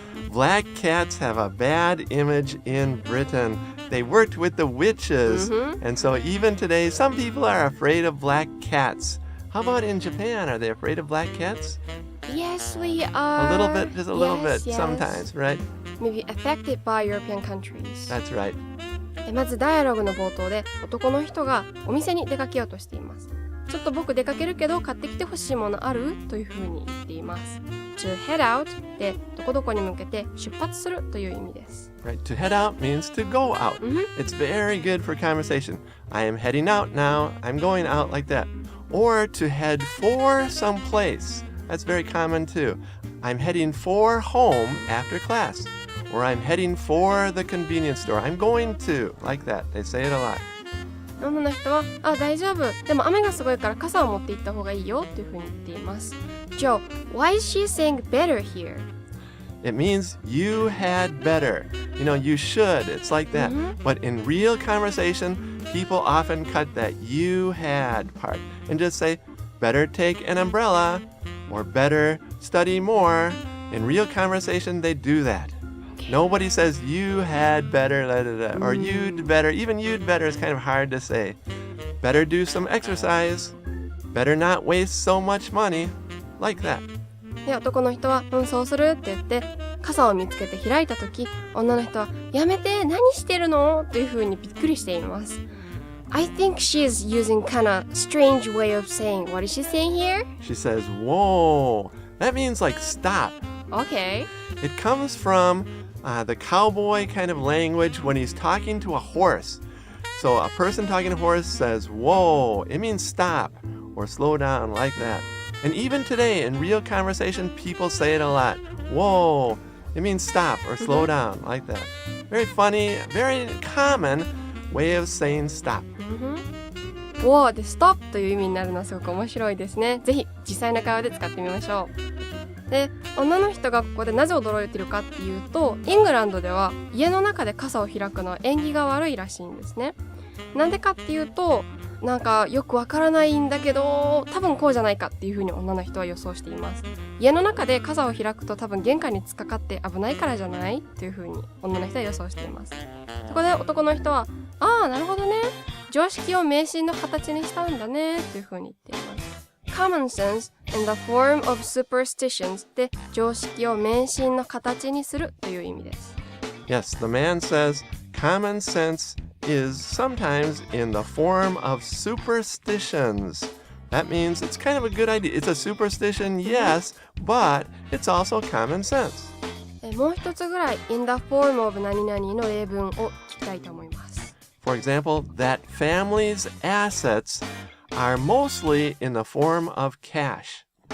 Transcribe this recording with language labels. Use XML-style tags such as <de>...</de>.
<en>Black cats have a bad image in Britain. They worked with the witches. And so even today, some people are afraid of black cats. How about in Japan? Are they afraid of black cats? Yes, we are. A little bit, just a little bit, yes. sometimes, right? Maybe affected by European countries. That's right.</en> <ja>まずダイアログの冒頭で男の人がお店に出かけようとしています。ちょっと僕出かけるけど買ってきてほしいものあるというふうに言っています。</ja> <en>To head out</en> <ja>でどこどこに向けて出発するという意味です。</ja> <en>Right. To head out means to go out. It's very good for conversation. I am heading out now. I'm going out like that. Or to head for some place. That's very common too. I'm heading for home after class. Or I'm heading for the convenience store. I'm going to. Like that. They say it a lot.</en> <ja>女の人は大丈夫。でも雨がすごいから傘を持って行った方がいいよというふうに言っています。</ja> <en>Joe, why is she saying better here? It means you had better. You know, you should. It's like that. But in real conversation, people often cut that you had part and just say, better take an umbrella or better study more. In real conversation, they do that. Nobody says you had better, or you'd better. Even you'd better is kind of hard to say. Better do some exercise. Better not waste so much money. Like that.</en> <ja>で男の人はそうするって言って傘を見つけて開いた時、女の人はやめて何してるのというふうにびっくりしています。</ja> <en>I think she's using kind of strange way of saying. What is she saying here? She says, whoa. That means like stop. Okay. It comes from the cowboy kind of language when he's talking to a horse. So a person talking to a horse says, whoa. It means stop or slow down like that. And even today in real conversation, people say it a lot. Whoa. It means stop or slow down like that. Very funny, very common way of saying stop.</en> <ja>Woah で stop という意味になるのはすごく面白いですね。ぜひ実際の会話で使ってみましょう。で、女の人がここでなぜ驚いているかっていうと、イングランドでは家の中で傘を開くのは縁起が悪いらしいんですね。なんでかっていうと、なんかよくわからないんだけど、多分こうじゃないかっていうふうに女の人は予想しています。家の中で傘を開くと多分玄関に突っかかって危ないからじゃないっていうふうに女の人は予想しています。そこで男の人は、ああなるほどね、常識を迷信の形にしたんだねっていうふうに言っています。</ja> <en>Common sense in the form of superstitions</en> <ja>で常識を迷信の形にするという意味です。</ja> <en>Yes, the man says common sense is sometimes in the form of superstitions. That means it's kind of a good idea. It's a superstition, yes, but it's also common sense.</en> <ja>もう一つぐらい</ja> <en>in the form of</en> <ja>何々の例文を聞きたいと思います。</ja> <en>For example, that family's assets are mostly in the form of cash.</en>